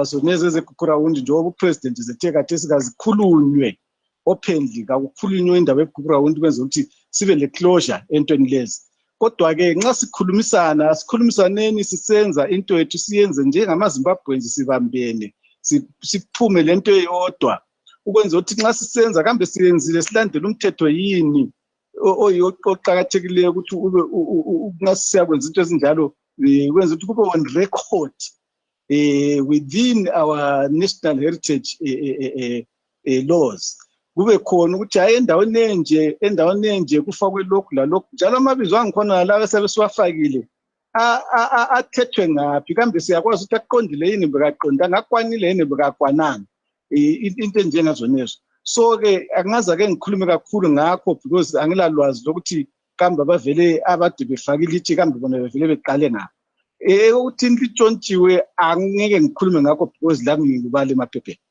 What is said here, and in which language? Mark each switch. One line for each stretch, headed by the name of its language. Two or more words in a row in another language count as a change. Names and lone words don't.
North Ndebele: zonezi ezegugrawundi njengoba upresident zethe kathesi kazikhulunywe openly kakukhulunywe indaba yegugrawundi kwenza ukuthi sibe le closure entweni lezi kodwa ke nxa sikhulumisaneni sisenza into yethu siyenze njengamaZimbabweans sibambene siphume lento eyodwa ukwenza ukuthi nxa sisenza kambe siyenzile silandele umthetho yini oqhakathekileyo ukuthi ube ungasiyakwenza into ezinjalo kwenza ukuthi kube
English: on record within our national heritage laws
North Ndebele: kube khona ukuthi hayi endaweni enje kufakwe lokhu lalokhu njalo amabizo angikhona lawo sebesiwafakile athethwe ngaphi kambe siyakwazi ukuthi aqondile yini bekaqonda ngakwanile yini bekakwananga into enjengazonezo so ke angaza ke ngikhulume kakhulu ngakho because angilalwazi lokuthi kambe bavele abade befaka ilitshe kambe bona bevele beqale ngapha ukuthi intshontshiwe angeke ngikhulume ngakho because lami ngibale emaphepheni.